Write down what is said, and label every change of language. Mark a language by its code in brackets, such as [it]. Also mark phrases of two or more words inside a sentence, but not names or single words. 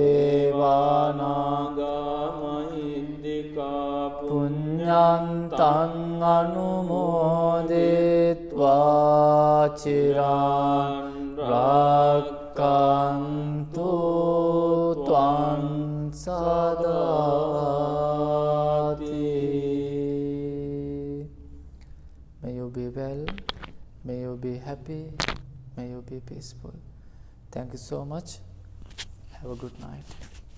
[pi] දේවානාගා මහිද්దికා පුඤ්ඤන්තං අනුමෝදිත්වා චිරන් රක්ඛන්තු ත්වං සදාති. [en] May you be well, may you be happy, may you be peaceful. Thank you so much. Have a good night.